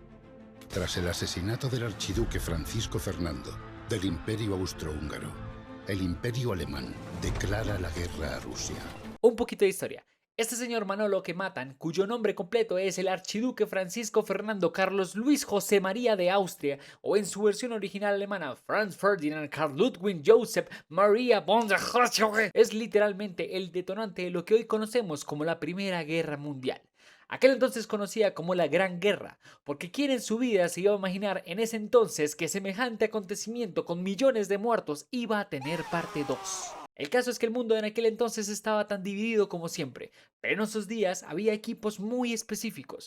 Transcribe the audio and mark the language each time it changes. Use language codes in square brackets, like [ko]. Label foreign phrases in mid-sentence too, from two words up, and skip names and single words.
[es] Tras el asesinato del archiduque Francisco Fernando del Imperio Austrohúngaro, el Imperio Alemán declara la guerra a Rusia. Un poquito de historia. Este señor Manolo que matan, cuyo nombre completo es el archiduque Francisco Fernando Carlos Luis José María de Austria, o en su versión original alemana, Franz Ferdinand Karl Ludwig Joseph Maria von der Herzoge, es literalmente el detonante de lo que hoy conocemos como la Primera Guerra Mundial. Aquel entonces conocida como la Gran Guerra, porque quien en su vida se iba a imaginar en ese entonces que semejante acontecimiento con millones de muertos iba a tener parte 2. El caso es que el mundo en aquel entonces estaba tan dividido como siempre, pero en esos días había equipos muy específicos.